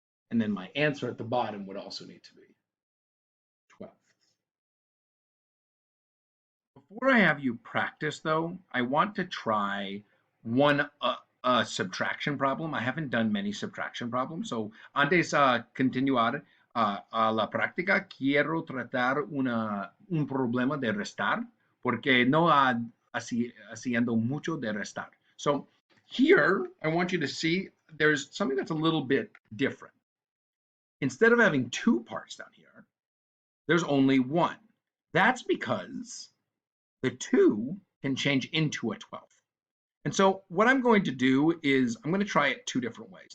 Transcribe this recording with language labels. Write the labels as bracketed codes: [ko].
[en] And then my answer at the bottom would also need to be 12. Before I have you practice, though, I want to try one subtraction problem. I haven't done many subtraction problems. [es] So antes continuar a la práctica, quiero tratar un problema de restar, porque no haciendo mucho de restar. [en] So here, I want you to see there's something that's a little bit different. Instead of having 2 parts down here, there's only 1. That's because the 2 can change into a 12. And so what I'm going to do is I'm going to try it 2 different ways.